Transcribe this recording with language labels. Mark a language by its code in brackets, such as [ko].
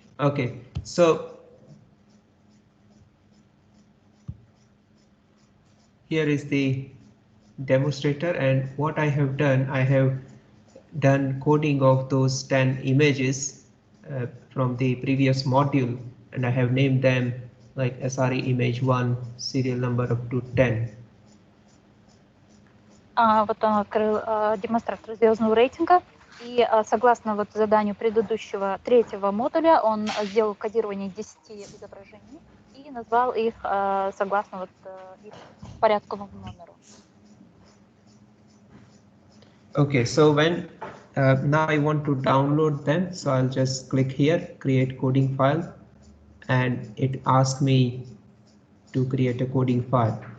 [en] Okay, so here is the demonstrator, and what I have done coding of those 10 images from the previous module, and I have named them like SRE image 1, serial number up to 10. [ru] Вот он открыл демонстратор звездного рейтинга, и согласно вот заданию предыдущего третьего модуля он сделал кодирование 10 изображений и назвал их согласно вот их порядковому номеру. [en] Okay, so when now I want to download them, so I'll just click here, create coding file, and it asks me to create a coding file.